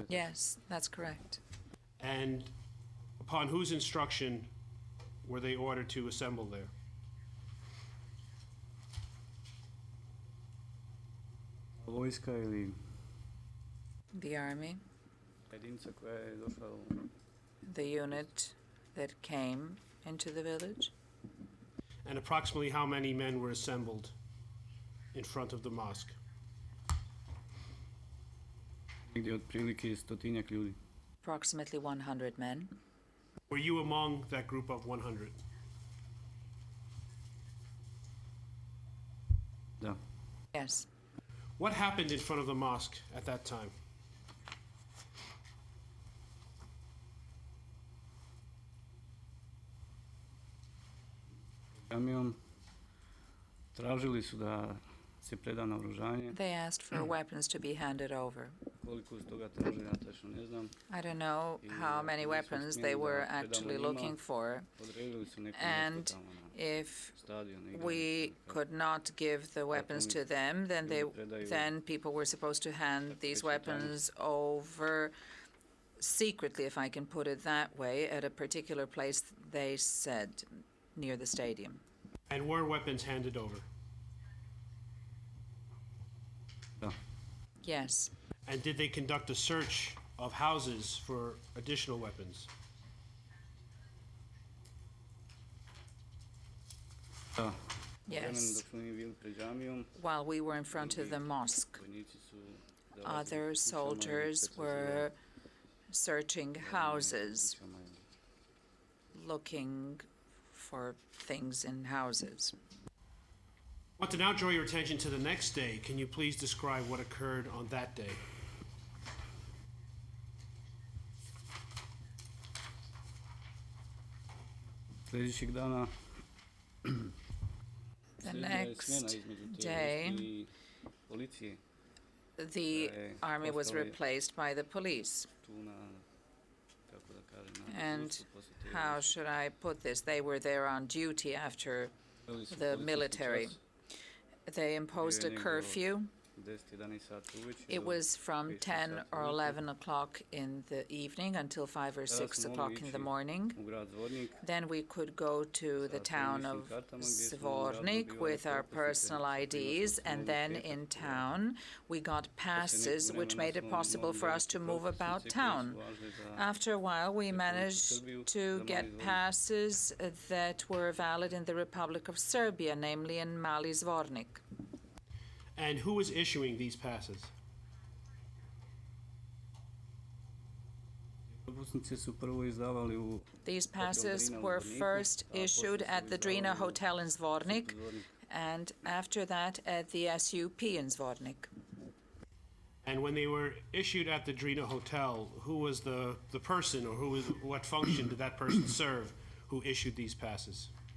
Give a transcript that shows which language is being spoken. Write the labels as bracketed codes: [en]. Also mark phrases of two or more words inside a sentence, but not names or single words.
[en] Yes, that's correct. And upon whose instruction were they ordered to assemble there? [bs] vojska ili [en] The army, [bs] jedinica koja je došla u [en] the unit that came into the village. And approximately how many men were assembled in front of the mosque? [bs] Negdje otprilike 100 ljudi. [en] Approximately 100 men. Were you among that group of 100? [bs] Da. [en] Yes. What happened in front of the mosque at that time? [bs] Kamion tražili su da se preda naoružanje. [en] They asked for weapons to be handed over. [bs] Koliko su toga tražili, ja tačno ne znam. [en] I don't know how many weapons they were actually looking for, [bs] Odredili su neko [en] and [bs] mjesto tamo na [en] if [bs] stadionu. [en] we could not give the weapons to them, then people were supposed to hand these weapons over secretly, if I can put it that way, at a particular place, they said, near the stadium. And were weapons handed over? [bs] Da. [en] Yes. And did they conduct a search of houses for additional weapons? [bs] Da. [en] Yes. [bs] Vremenu dok smo mi bili pred džamijom, [en] While we were in front of the mosque, [bs] vojnici su davali [en] other [bs] kućama i [en] soldiers [bs] precizirali [en] were searching houses, [bs] kućama i [en] looking for things in houses. I want to now draw your attention to the next day. Can you please describe what occurred on that day? [bs] Sljedećeg dana [en] The [bs] slijedila je smjena [en] next [bs] između te [en] day, [bs] vojske i policije [en] the army was replaced by the police. [bs] tu na, kako da kažem, na [en] And [bs] dežurstvu posle te [en] how [bs] vojske. [en] should I put this? They were there on duty after [bs] Uveli su [en] the [bs] policijski [en] military. [bs] čas, [en] They imposed a [bs] negdje [en] curfew. [bs] 10-11 sati uveče [en] It [bs] do [en] was from [bs] 5-6 [en] 10 [bs] sati [en] or [bs] ujutro. [en] 11 o'clock in the evening until 5 or [bs] Tada [en] 6 [bs] smo mogli [en] o'clock in the [bs] ići [en] morning. [bs] u grad Zvornik. [en] Then we could go to the [bs] Sa [en] town [bs] ličnim [en] of [bs] kartama gdje smo [en] Zvornik [bs] dobivali [en] with our [bs] propusnice [en] personal [bs] sa kojima [en] IDs, [bs] smo [en] and [bs] mogli [en] then [bs] kretati [en] in [bs] u [en] town we got passes which [bs] vremena [en] made it [bs] smo [en] possible [bs] mogli [en] for us [bs] dobiti [en] to move about [bs] propusnice koje [en] town. [bs] su važile za [en] After a while, we [bs] Republiku [en] managed [bs] Srbiju, [en] to [bs] za [en] get [bs] Mali Zvornik. [en] passes that were valid in the Republic of Serbia, namely in Mali Zvornik. And who was issuing these passes? [bs] Propusnice su prvo izdavali u [en] These [bs] Hotel [en] passes [bs] Drina u [en] were [bs] Zvorniku, [en] first [bs] a [en] issued [bs] posle [en] at [bs] su [en] the Drina [bs] izdavali u [en] Hotel in Zvornik, [bs] Zvornik. [en] and after that at the SUP in Zvornik. And when they were issued at the Drina Hotel, who was the person, or what function did that person serve who issued these passes?